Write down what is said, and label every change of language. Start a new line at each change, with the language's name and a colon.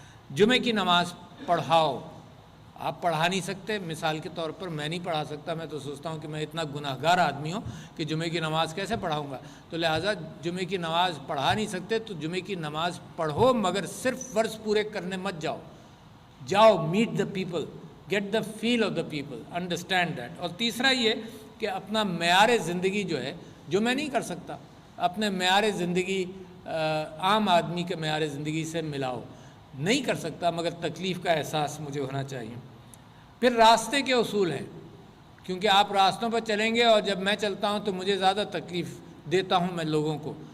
Urdu: جمعہ کی نماز پڑھاؤ. آپ پڑھا نہیں سکتے، مثال کے طور پر میں نہیں پڑھا سکتا. میں تو سوچتا ہوں کہ میں اتنا گناہ گار آدمی ہوں کہ جمعہ کی نماز کیسے پڑھاؤں گا. تو لہٰذا جمعہ کی نماز پڑھا نہیں سکتے تو جمعہ کی نماز پڑھو، مگر صرف فرض پورے کرنے مت جاؤ.
English: Meet the people, get the feel of the people, understand that.
Urdu: اور تیسرا یہ کہ اپنا معیار زندگی جو ہے، جو میں نہیں کر سکتا، اپنے معیار زندگی عام آدمی کے معیار زندگی سے ملاؤ. نہیں کر سکتا مگر تکلیف کا احساس مجھے ہونا چاہیے. پھر راستے کے اصول ہیں، کیونکہ آپ راستوں پر چلیں گے اور جب میں چلتا ہوں تو مجھے زیادہ تکلیف دیتا ہوں میں لوگوں کو.